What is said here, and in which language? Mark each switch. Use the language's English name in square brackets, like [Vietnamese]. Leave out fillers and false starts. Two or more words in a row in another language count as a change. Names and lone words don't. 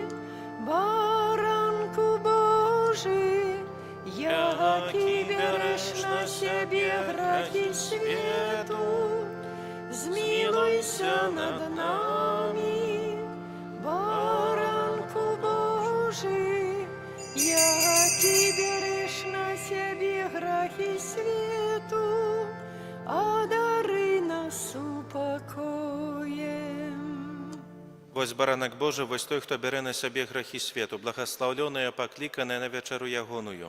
[Ukrainian] Баранку Божий, який береш на себе грахи свету, змилуйся над нами. Баранку Божий, який береш на себе грахи свету, одари нас упокоем. [Belarusian] Вось баранак Божий, вось той, хто бярэ на сябе грахі свету, благаслаўлёныя, пакліканыя на вячэру ягоную.